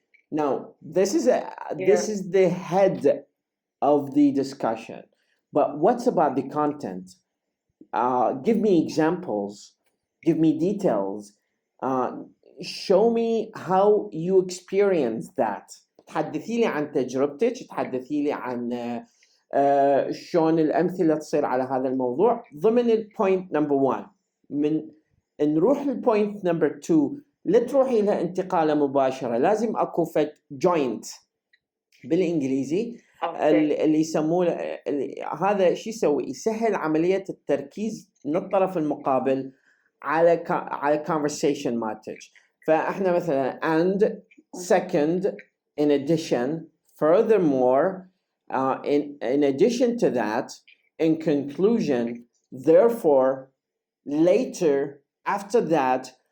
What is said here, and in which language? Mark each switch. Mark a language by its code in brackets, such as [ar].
[en] Now, this is the head of the discussion. But what's about the content? Give me examples. Give me details. Show me how you experience that. [ar] تحدثي لي عن تجربتك، تحدثي لي عن شلون الأمثلة تصير على هذا الموضوع ضمن البوينت نمبر 1. من نروح للبوينت نمبر 2 لا تروحي لها انتقالة مباشرة، لازم أكو فد جوينت بالإنجليزي اللي يسموه هذا شو يسوي؟ يسهل عملية التركيز من الطرف المقابل على conversation مالتك. فإحنا مثلا [en] and second in addition furthermore in addition to that in conclusion therefore later after that.